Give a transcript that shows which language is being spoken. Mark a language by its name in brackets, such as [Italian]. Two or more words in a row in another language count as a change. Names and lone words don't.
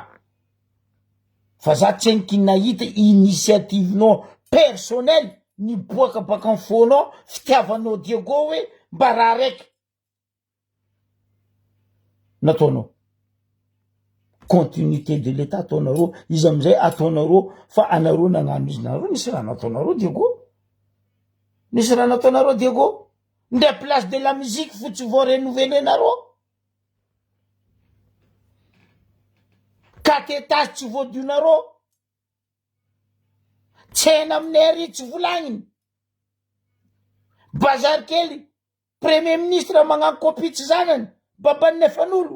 [Malagasy] Fa za tsy henky nahita initiative-nao personnel niboaka baka amin'ny fonao fitiavanao Diego hoe mba raha raiky nataonao. [French] Continuité de l'état [Malagasy] ataonareo, izy amizay ataonareo fa anareo nagnano izy. Nareo nisy raha nataonareo Diego? Nisy raha nataonareo Diego? Ndray [French] place de la musique [Malagasy] fotsy vao renouveler nareo? 4 étages tsy voadionareo? Tsena aminay ary tsy volagniny. Bazary kely, [French] premier ministre [Malagasy] magnano copie tsy zanany, baban'ny efan'olo.